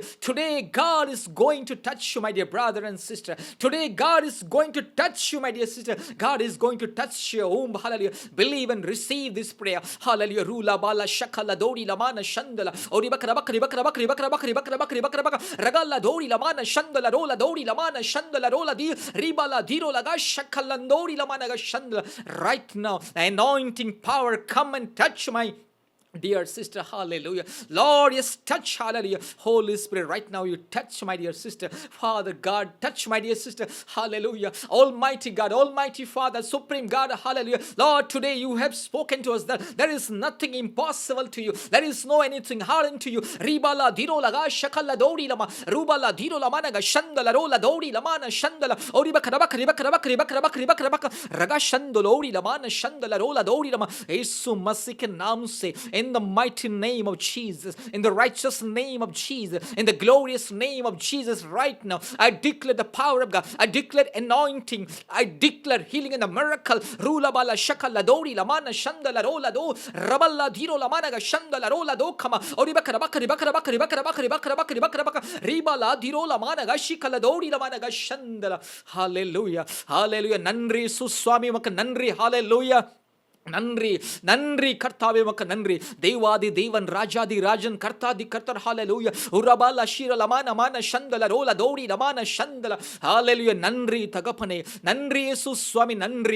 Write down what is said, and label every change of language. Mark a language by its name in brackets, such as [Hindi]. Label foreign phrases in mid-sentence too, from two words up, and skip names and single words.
[English] Today, God is going to touch you, my dear brother and sister. Today, God is going to touch you, my dear sister. God is going to touch your womb, hallelujah. Believe and receive this prayer, hallelujah. Rula bala shakala dori lamana shandala, ori bakra bakri bakra bakri bakra bakri bakra bakri bakra bakra, ragala dori lamana shandala rola dori lamana shandala rola di, ribala diro laga shakala. Right now, the anointing power come and touch my dear sister, hallelujah. Lord, yes, touch, hallelujah. Holy Spirit, right now you touch my dear sister. Father God, touch my dear sister, hallelujah. Almighty God, Almighty Father, Supreme God, hallelujah. Lord, today you have spoken to us that there is nothing impossible to you. There is no anything hard unto you. Ribala diro laga shakala dori lama, rubala diro lama naga shandala rola dori lama na shandala, ori bakra bakri bakra bakri bakra bakri bakra bakra, raga shandolori lama na shandala rola dori lama. [Hindi] यीशु मसीह के नाम से, [English] in the mighty name of Jesus, in the righteous name of Jesus, in the glorious name of Jesus, right now, I declare the power of God. I declare anointing. I declare healing and the miracle. Rula bala shakala dori lamana shandala rola do raballa diro lamana ga shandala rola do kama ori bakara bakari bakara bakari bakara bakari bakara bakari bakara bakara ribala diro lamana ga shikala dori lamana ga shandala. [Tamil] Hallelujah, hallelujah. நன்றி சுவாமி உமக்கு நன்றி, hallelujah. நன்றி நன்றி கர்த்தாவே உமக்கு நன்றி. தேவாதி தேவன் ராஜாதி ராஜன் கர்த்தாதி கர்த்தர். ஹalleluya. உரபால ஷீர லமான மான சந்தல ரோல தோடி லமான சந்தல. ஹalleluya. நன்றி தகப்பனே, நன்றி இயேசு சுவாமி, நன்றி.